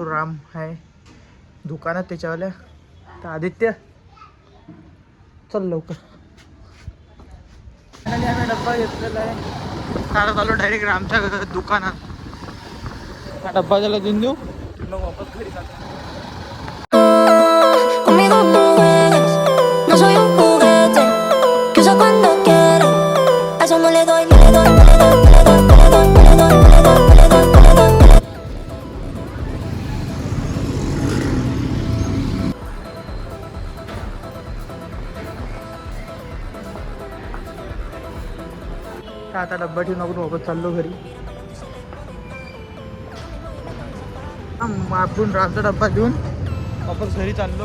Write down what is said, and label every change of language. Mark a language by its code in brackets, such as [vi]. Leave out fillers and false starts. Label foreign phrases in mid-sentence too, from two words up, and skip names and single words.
[mr] राम आहे दुकानात त्याच्यावाल्या. तर आदित्य चल लवकर. आम्ही डब्बा घेतलेला आहे. आता चाललो डायरेक्ट रामच्या दुकानात. हा डब्बा त्याला देऊन देऊ मग वापस घरी जातो. [es] Conmigo no juegues, no soy un juguete que usa cuando quiere. A eso no le doy, no le doy, no le doy, no le doy, no le doy, no le doy, no le doy, no le doy, no le doy. [mr] आता डब्बा ठेवून आपण वापस चाललो घरी. आपण रामचा डब्बा देऊन वापस घरी चाललो.